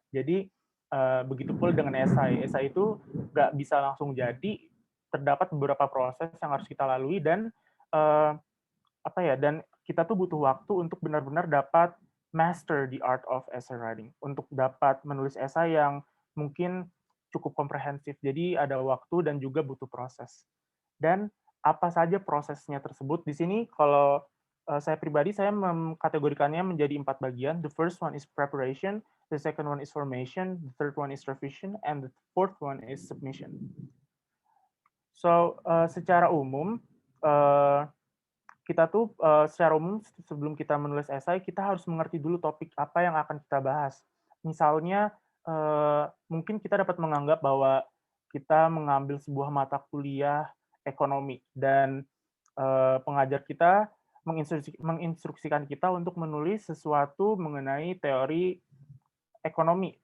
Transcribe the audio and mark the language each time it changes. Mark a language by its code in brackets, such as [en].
[id] Jadi begitu pula dengan esai. Esai itu nggak bisa langsung jadi, terdapat beberapa proses yang harus kita lalui dan dan kita tuh butuh waktu untuk benar-benar dapat [en] master the art of essay writing, [id] untuk dapat menulis esai yang mungkin cukup komprehensif. Jadi ada waktu dan juga butuh proses. Dan apa saja prosesnya tersebut? Di sini kalau saya pribadi, saya mengkategorikannya menjadi 4 bagian. [en] The first one is preparation, the second one is formation, the third one is revision, and the fourth one is submission. [id] So, secara umum, kita tuh secara umum sebelum kita menulis esai, kita harus mengerti dulu topik apa yang akan kita bahas. Misalnya, mungkin kita dapat menganggap bahwa kita mengambil sebuah mata kuliah ekonomi dan pengajar kita menginstruksikan kita untuk menulis sesuatu mengenai teori ekonomi.